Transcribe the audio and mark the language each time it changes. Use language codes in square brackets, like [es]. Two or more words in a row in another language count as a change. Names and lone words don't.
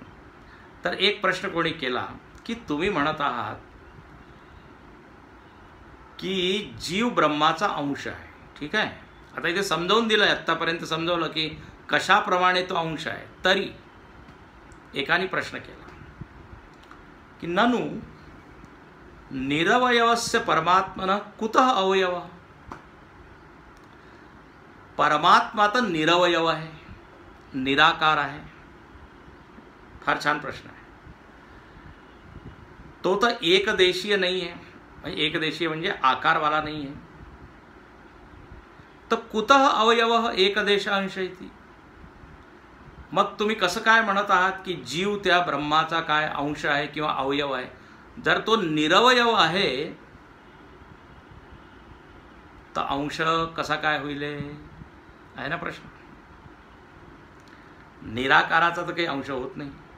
[mr] तर एक प्रश्न कोणी केला की तुम्ही म्हणत आहात की जीव ब्रह्माचा अंश आहे. ठीक आहे, आता इथे समजावून दिलं, आत्तापर्यंत समजावलं की कशाप्रमाणे तो अंश आहे. तरी एकाने प्रश्न केला की [sa] ननु निरवयवस्य परमात्मन कुतः अवयव. [mr] परमात्मा तर निरवयव आहे, निराकार आहे. फार छान प्रश्न आहे. तो तर एकदेशीय नाही आहे, म्हणजे एकदेशीय म्हणजे आकारवाला नाही आहे. तर [sa] कुतः अवयव एकदेश अंश इति. [mr] मग तुम्ही कसं काय म्हणत आहात की जीव त्या ब्रह्माचा काय अंश आहे किंवा अवयव आहे. जर तो निरवयव आहे तर अंश कसा काय होईल, आहे ना प्रश्न. निराकाराचा तर काही अंश होत नाही.